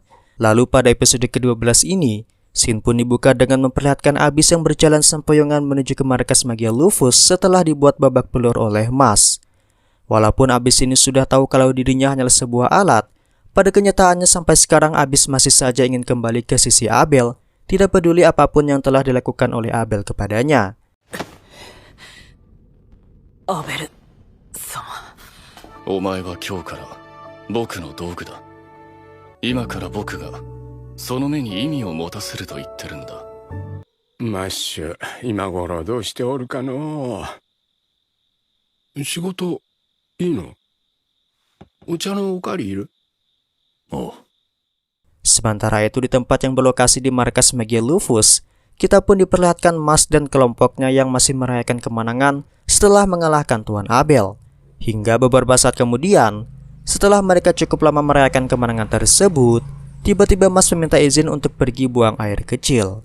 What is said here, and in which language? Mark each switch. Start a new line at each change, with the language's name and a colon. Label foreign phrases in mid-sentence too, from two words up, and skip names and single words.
Indonesian: Lalu pada episode ke-12 ini, scene pun dibuka dengan memperlihatkan Abyss yang berjalan sempoyongan menuju ke markas magia Lufus setelah dibuat babak belur oleh Mas. Walaupun Abyss ini sudah tahu kalau dirinya hanyalah sebuah alat, pada kenyataannya sampai sekarang Abyss masih saja ingin kembali ke sisi Abel, tidak peduli apapun yang telah dilakukan oleh Abel kepadanya.
Japanese: アベル様。お前は今日から僕の道具だ。今から僕がその目に意味を持たせると言ってるんだ。マッシュ、今頃どうしておるかのう。仕事いいの？お茶のおかわりいる？おう。
Indonesian: Sementara itu di tempat yang berlokasi di markas magia Lufus, kita pun diperlihatkan Mas dan kelompoknya yang masih merayakan kemenangan setelah mengalahkan Tuan Abel. Hingga beberapa saat kemudian, setelah mereka cukup lama merayakan kemenangan tersebut, tiba-tiba Mas meminta izin untuk pergi buang air kecil.